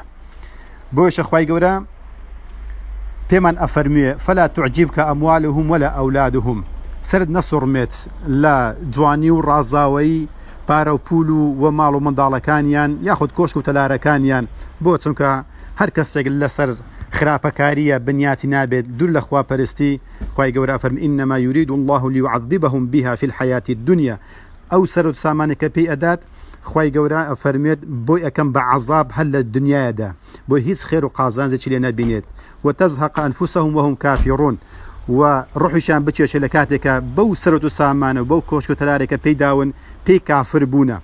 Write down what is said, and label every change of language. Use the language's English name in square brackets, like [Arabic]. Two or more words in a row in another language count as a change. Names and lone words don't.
[Central Kurdish] بۆیشە خوای گەورە پێمان ئەفەرموویە [Arabic] فەلا تعجیبکە ئەموالهم وەلا ئەولادهم، [Central Kurdish] سرد نەسوڕمێت لە جوانی و ڕازاوایی پارە و پول و ماڵ و منداڵەکانیان یاخود کۆشک و تەلارەکانیان، بۆ چونکە هەر کەسێک لەسەر خراپەکاریە بنیاتی نابێت دوور لە خواپەرستی. خوای گەورە فەرمی [Arabic] ئینەما یورید الله لیعذبهم بها في الحیاة الدنیا، [Central Kurdish] ئەو سەرۆت سامانێک کە پێی ئەدات خوای گەورە ئەفەرمێت بۆی ئەکەم بە عەزاب هەر لە دنیادا، بۆی هیچ خێر و قازانجێکی لێ نەبینێت [Arabic] وتەزهەق ئەنفوسەهم وهم کافرون، [Central Kurdish] و ڕوحیشان بچێشە لە کاتێکە بەو سەرۆت و سامانە و بەو کۆشک و تەلارێکە پێی داون پێی کافر بوونە.